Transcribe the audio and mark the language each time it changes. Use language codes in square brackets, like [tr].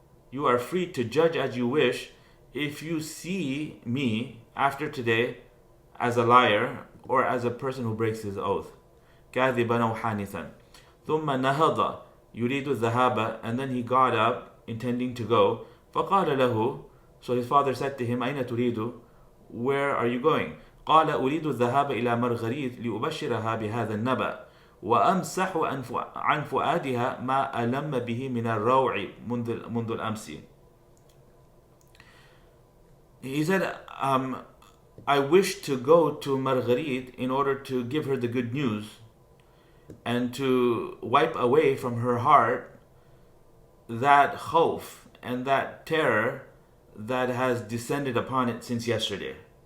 [en] You are free to judge as you wish if you see me after today as a liar or as a person who breaks his oath. [ar] كَاذِبًا وَحَانِثًا. ثُمَّ نَهَضَ يُرِيدُ الذَّهَابَ. [en] And then he got up intending to go. [ar] فَقَالَ لَهُ. [en] So his father said to him, [ar] أين تريد? [en] Where are you going? [ar] قال أريد الذهاب إلى مرغريت لأبشرها بهذا النبأ وأمسح عن فؤادها ما ألم به من الروع منذ الأمس. [en] He said, I wish to go to Marguerite in order to give her the good news and to wipe away from her heart that khawf and that terror that has descended upon it since yesterday.